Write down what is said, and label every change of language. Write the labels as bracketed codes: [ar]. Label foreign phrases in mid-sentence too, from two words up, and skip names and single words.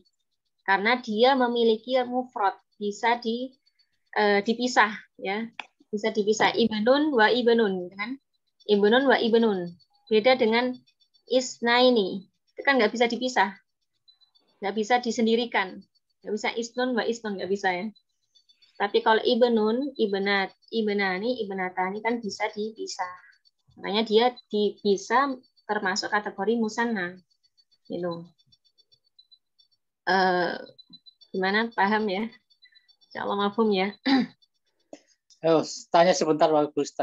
[id] Karena dia memiliki mufrad, bisa dipisah, ya. Bisa dipisah [ar] ibnun wa ibnun, [id] kan? [ar] Ibnun wa ibnun. [id] Beda dengan isnaini. Itu kan nggak bisa dipisah. Nggak bisa disendirikan, nggak bisa [ar] isnun wa isnun, [id] nggak bisa ya. Tapi kalau [ar] ibnun, ibnat, ibnani, ibnatani [id] kan bisa dipisah. Makanya dia bisa termasuk kategori musanna. Gitu. Gimana, paham ya? [ar] Insya Allah mafhum [id] ya. Tanya sebentar Pak Ustaz.